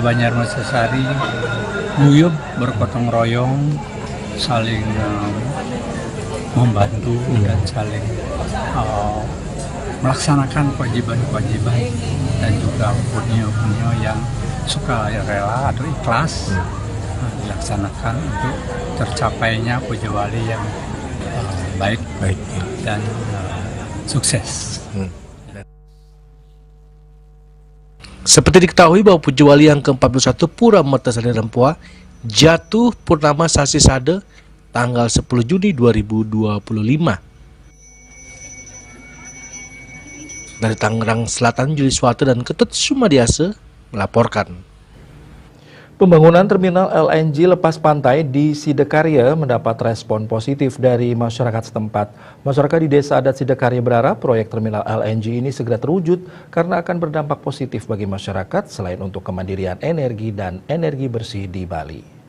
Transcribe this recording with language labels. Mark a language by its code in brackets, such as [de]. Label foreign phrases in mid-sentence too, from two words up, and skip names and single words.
[id] Banjarmasin guyup bergotong royong, saling membantu dan saling melaksanakan kewajiban-kewajiban dan juga punya yang suka rela atau ikhlas dilaksanakan untuk tercapainya puja wali yang baik dan sukses. Seperti diketahui bahwa puja wali yang ke-41 Pura Mertasari Rempoa jatuh purnama Sasi Sade tanggal 10 Juni 2025. Dari Tangerang Selatan, Juli Suwarte dan Ketut Sumadiase melaporkan. Pembangunan terminal LNG lepas pantai di Sidekarya mendapat respon positif dari masyarakat setempat. Masyarakat di Desa Adat Sidekarya berharap proyek terminal LNG ini segera terwujud karena akan berdampak positif bagi masyarakat selain untuk kemandirian energi dan energi bersih di Bali.